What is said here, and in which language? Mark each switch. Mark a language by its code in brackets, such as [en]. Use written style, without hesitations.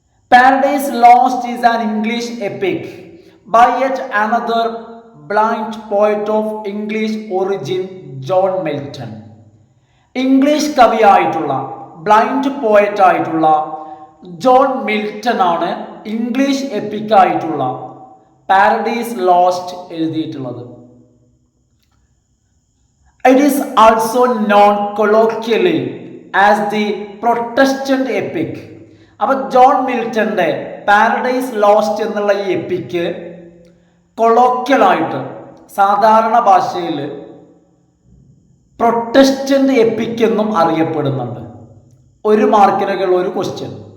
[en] Paradise lost is an English epic by yet another blind poet of English origin, John Milton. [ml] English കവിയായിട്ടുള്ള blind poet ആയിട്ടുള്ള John Milton ആണ് English EPIC ആയിട്ടുള്ള paradise lost എഴുതിയിട്ടുള്ളത്. [en] It is also known colloquially as the Protestant epic. [ml] അപ്പോൾ John മിൽട്ടന്റെ paradise lost എന്നുള്ള ഈ epic കൊളോക്യലായിട്ട് സാധാരണ ഭാഷയിൽ Protestant EPIC എന്നും അറിയപ്പെടുന്നുണ്ട്. ഒരു മാർക്കിനുകൾ ഒരു ക്വസ്റ്റ്യൻ.